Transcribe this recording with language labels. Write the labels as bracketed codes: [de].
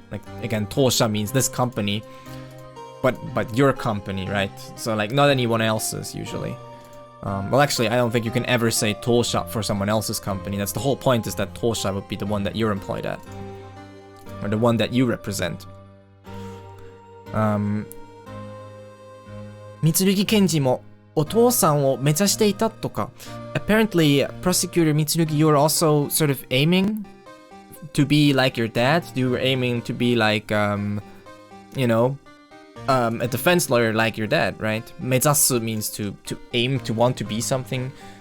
[en] Like again, tosha means this company, but your company, right? So like not anyone else's usually. Well, actually, I don't think you can ever say tosha for someone else's company. That's the whole point, is that tosha would be the one that you're employed at, or the one that you represent. [ja] Mitsurugi Kenji もお父さんを目指していたとか. [en] Apparently, Prosecutor Mitsurugi, you were also sort of aiming to be like your dad. You were aiming to be like, you know, a defense lawyer like your dad, right? 目指す means to aim, to want to be something.